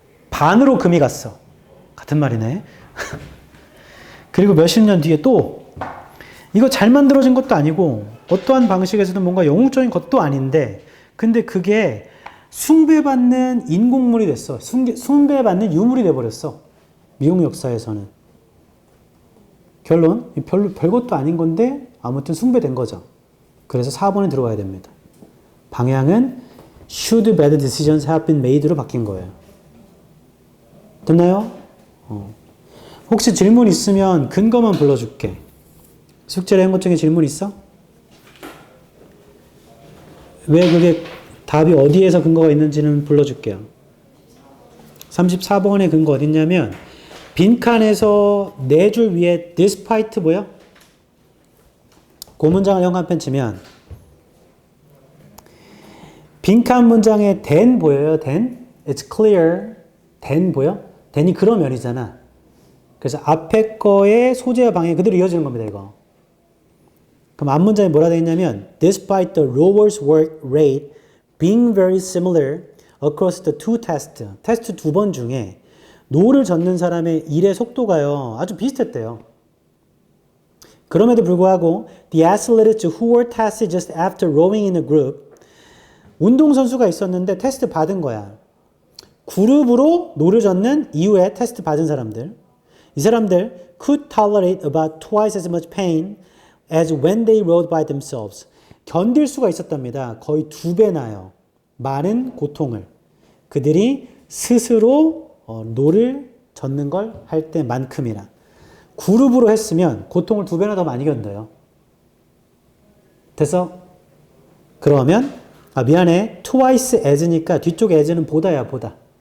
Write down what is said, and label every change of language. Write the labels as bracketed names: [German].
[Korean] 반으로 금이 갔어. 같은 말이네. 그리고 몇십 년 뒤에 또 이거 잘 만들어진 것도 아니고 어떠한 방식에서든 뭔가 영웅적인 것도 아닌데 근데 그게 숭배받는 인공물이 됐어. 숭배받는 유물이 돼버렸어. 미국 역사에서는. 결론, 별것도 아닌 건데 아무튼 숭배된 거죠. 그래서 4번에 들어가야 됩니다. 방향은 [English] should bad decisions have been made [Korean] 로 바뀐 거예요. 됐나요? 혹시 질문 있으면 근거만 불러줄게. 숙제를 한 것 중에 질문 있어? 왜 그게 답이 어디에서 근거가 있는지는 불러줄게요. 34번의 근거 어딨냐면 빈칸에서 4줄 위에 despite 뭐야? 그 문장을 형광펜 치면 빈칸 문장에 then 보여요? [English] then? It's clear. then [Korean] 보여? then이 그러면이잖아. 그래서 앞에 거의 소재와 방향이 그대로 이어지는 겁니다. 이거. 그럼 앞문장에 뭐라 되어 있냐면 [English] Despite the rower's work rate being very similar across the two tests. [Korean] 테스트 2번 중에 노를 젓는 사람의 일의 속도가요. 아주 비슷했대요. 그럼에도 불구하고 [English] the athletes who were tested just after rowing in a group [Korean] 운동선수가 있었는데 테스트 받은 거야. 그룹으로 노를 젓는 이후에 테스트 받은 사람들. 이 사람들 [English] could tolerate about twice as much pain as when they rode by themselves. [Korean] 견딜 수가 있었답니다. 거의 2배나요. 많은 고통을. 그들이 스스로 노를 젓는 걸 할 때만큼이나. 그룹으로 했으면 고통을 2배나 더 많이 견뎌요. 됐어? 그러면 미안해. twice as니까 뒤쪽 as는 보다야 보다.